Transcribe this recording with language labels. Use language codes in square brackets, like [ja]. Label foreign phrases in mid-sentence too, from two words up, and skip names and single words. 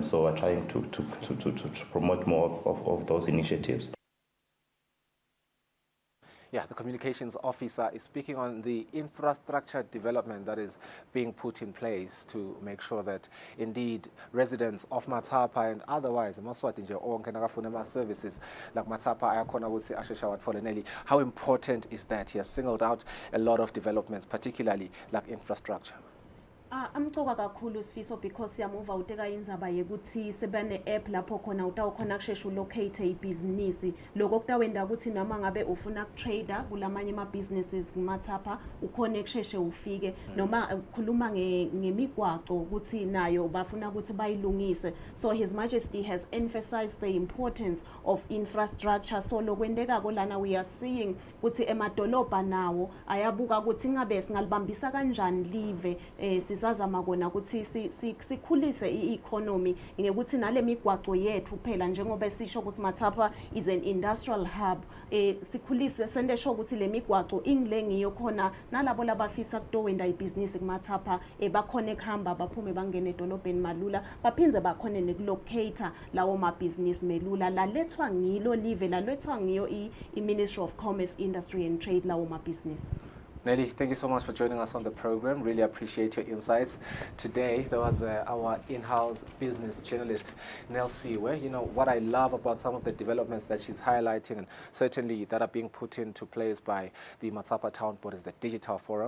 [en] So we're trying to promote more of those initiatives. Yeah, the communications officer is speaking on the infrastructure development that is being put in place to make sure that indeed residents of Matsapa and otherwise [ss] Maswati nje onke nakafuna [en] services like Matsapa [ss] ayakhona ukuthi ashesha watfole. [en] How important is that? He has singled out a lot of developments, particularly like infrastructure. [ss] Amcoka kakhulu Sifiso because siyamuva uteka indzaba yekuthi sebane app lapho khona utawukhona kushesha ulocate ibhizinisi lokho kutawenda ukuthi noma ngabe ufuna ukutrader kulamanye ama-businesses kuMatsapa ukhona kusheshe ufike noma khuluma ngemigwaqo ukuthi nayo bafuna ukuthi bayilungise. [en] So His Majesty has emphasized the importance of infrastructure. [ss] So lokwendekako lana [en] we are seeing [ss] ukuthi emadolobha nawo ayabuka ukuthi ngabe singalibambisa kanjani live sizazama kona ukuthi sikhulise i-economy ngekuthi nale migwaqo yethu phela njengoba esisho ukuthi [en] Matsapa is an industrial hub, [ss] sikhulise sendesho ukuthi le migwaqo ingile ngiyo khona nalabo labafisa kutowenda ibhizinisi kuMatsapa bakhone kuhamba baphume bangene edolobheni malula baphindze bakhone nekulocate lawo mabhizinisi melula lalethwa ngilo live lalethwa ngiyo i-Ministry of Commerce, Industry and Trade lawo mabhizinisi. [en] Nelly, thank you so much for joining us on the program. Really appreciate your insights. Today, there was our in-house business journalist, Nell Siwe. You know, what I love about some of the developments that she's highlighting, and certainly that are being put into place by the Matsapa Town Board, is the Digital Forum.